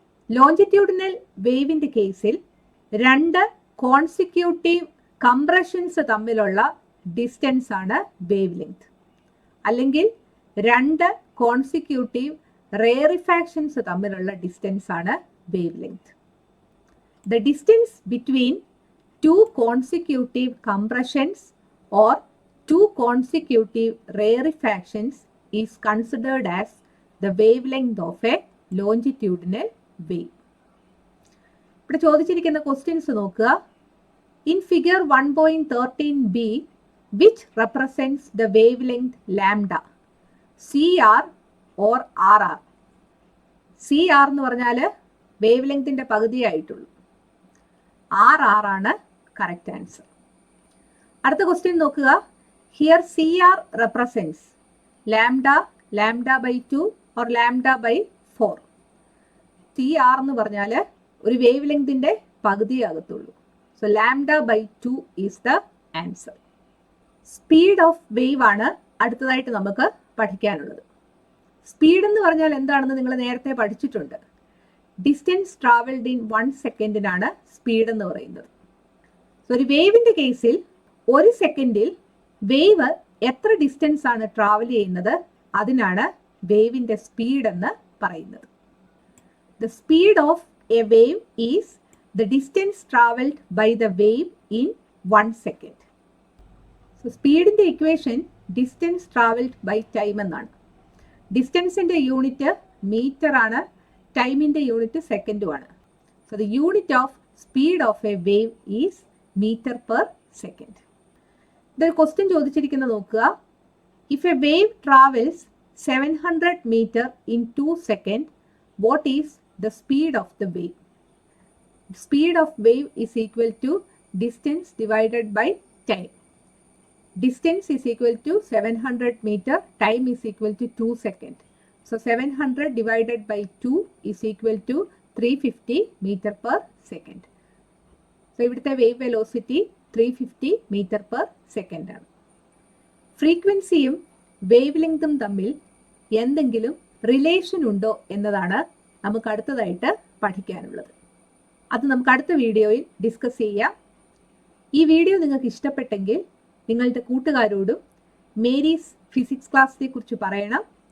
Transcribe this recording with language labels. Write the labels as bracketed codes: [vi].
[ml] Longitudinal വേവിന്റെ കേസിൽ രണ്ട് കോൺസിക്യൂട്ടീവ് കംപ്രഷൻസ് തമ്മിലുള്ള ഡിസ്റ്റൻസ് ആണ് വേവ് ലെങ്ത്. അല്ലെങ്കിൽ രണ്ട് കോൺസിക്യൂട്ടീവ് റേറിഫാക്ഷൻസ് തമ്മിലുള്ള ഡിസ്റ്റൻസ് ആണ് wave length. [en] the distance between two consecutive compressions or two consecutive rarefactions is considered as the wavelength of a longitudinal wave. [ml] ഇവിടെ ചോദിച്ചിരിക്കുന്ന ക്വസ്റ്റ്യൻസ് നോക്കുക. [en] In figure 1.13b which represents the wavelength lambda, CR or RR. [ml] CR എന്ന് പറഞ്ഞാൽ wave ലെങ്തിന്റെ പകുതിയായിട്ടുള്ളൂ. RR ആണ് correct answer. അടുത്ത question നോക്കുക. [en] Here CR represents lambda, lambda by 2 or lambda by 4. [ml] CR എന്ന് പറഞ്ഞാൽ ഒരു വേവ് ലെങ്തിന്റെ പകുതിയാകത്തുള്ളൂ. [en] So lambda by 2 is the answer. Speed of wave [ml] ആണ് അടുത്തതായിട്ട് നമുക്ക് പഠിക്കാനുള്ളത്. സ്പീഡ് എന്ന് പറഞ്ഞാൽ എന്താണെന്ന് നിങ്ങൾ നേരത്തെ പഠിച്ചിട്ടുണ്ട്. [en] distance travelled in [ml] 1 സെക്കൻഡിനാണ് സ്പീഡ് എന്ന് പറയുന്നത്. സോ ഒരു വേവിന്റെ കേസിൽ ഒരു സെക്കൻഡിൽ വേവ് എത്ര ഡിസ്റ്റൻസ് ആണ് ട്രാവൽ ചെയ്യുന്നത്, അതിനാണ് വേവിന്റെ സ്പീഡ് എന്ന് പറയുന്നത്. [en] The speed of a wave is the distance traveled by the wave in 1 second. So speed in the equation distance traveled by time എന്നാണ്. Distance in the unit meter ആണ്, time in the unit second ആണ്. So the unit of speed of a wave is meter per second. The question [ml] ചോദിച്ചിരിക്കുന്നത് നോക്കുക. [en] If a wave travels 700 meter in 2 seconds, what is the speed of the wave? Speed of wave is equal to distance divided by time. Distance is equal to 700 meter, time is equal to 2 seconds. So 700 divided by 2 is equal to 350 meter per second. So ഇവിടുത്തെ wave velocity 350 meter per second ആണ്. [ml] ഫ്രീക്വൻസിയും wave ലെങ്തും തമ്മിൽ എന്തെങ്കിലും relation ഉണ്ടോ എന്നതാണ് നമുക്ക് അടുത്തതായിട്ട് പഠിക്കാനുള്ളത്. അത് നമുക്ക് അടുത്ത വീഡിയോയിൽ ഡിസ്കസ് ചെയ്യാം. ഈ വീഡിയോ നിങ്ങൾക്ക് ഇഷ്ടപ്പെട്ടെങ്കിൽ നിങ്ങളുടെ കൂട്ടുകാരോടും മേരീസ് ഫിസിക്സ് ക്ലാസ്സിനെ കുറിച്ച് പറയണം.